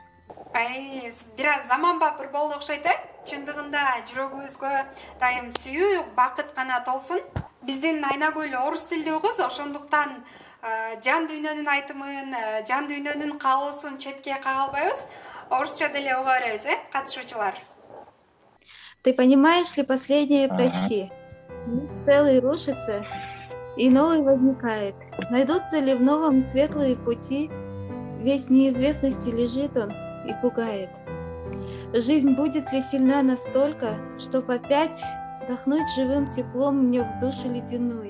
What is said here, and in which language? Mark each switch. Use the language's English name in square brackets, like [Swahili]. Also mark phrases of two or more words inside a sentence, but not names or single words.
[Kyrgyz] Бир аз заманбап ыр болду окшойт, чындыгында жүрөгүбүзгө дайым сүйүү, бакыт гана толсун. Биздин Айнагүл орус тилдүү кыз, ошондуктан жан дүйнөнүн айтымын, жан дүйнөнүн каалоосун четке кага албайбыз. Орусча деле уга беребиз, катышуучулар. [Russian] Ты понимаешь ли последнее прости? Целый рушится, и новый возникает. Найдутся ли в новом светлые пути? Весь в неизвестности лежит он и пугает. Жизнь будет ли сильна настолько, чтоб опять вдохнуть живым теплом мне в душу ледяную?